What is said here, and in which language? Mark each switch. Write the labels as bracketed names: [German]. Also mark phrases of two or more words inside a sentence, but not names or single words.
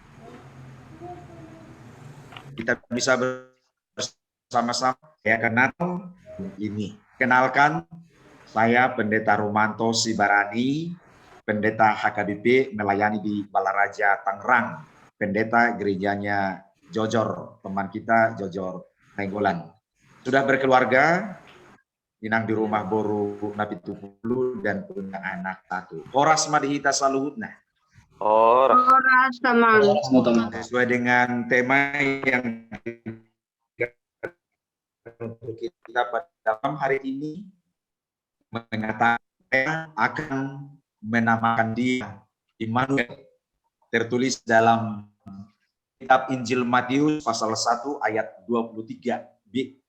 [Indonesian] Kita bisa bersama-sama merayakan Natal ini. Kenalkan, saya Pendeta Romanto Sibarani, Pendeta HKBP melayani di Balaraja Tangerang, Pendeta gerejanya Jojor, teman kita Jojor Nainggolan. Sudah berkeluarga, inang di rumah boru Nabi Tupulu dan punya anak satu. [Batak Toba] Horas madihita saluhutna. Horas tamang. [Indonesian] Sesuai dengan tema yang untuk kita pada malam hari ini, mengatakan akan menamakan dia Immanuel, tertulis dalam kitab Injil Matius pasal 1 ayat 23b.